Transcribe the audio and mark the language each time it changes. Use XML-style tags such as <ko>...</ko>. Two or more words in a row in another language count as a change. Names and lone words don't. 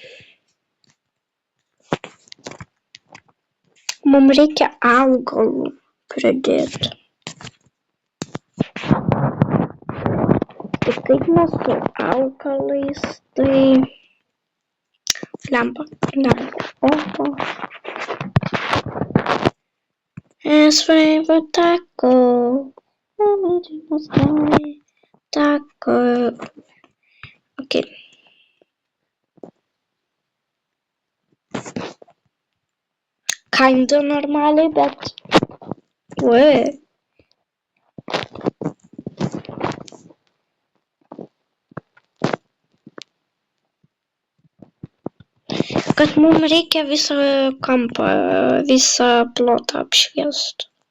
<lt>Mums reikia augalų pridėti. Tai kaip mes su augalais, tai lempa. Opa.</lt> <en>As favorite taco. Taco. Okay. Kinda</en> <lt>normaliai, bet... Ui. Kad mums reikia visą kampą, visą plotą apšviest.</lt>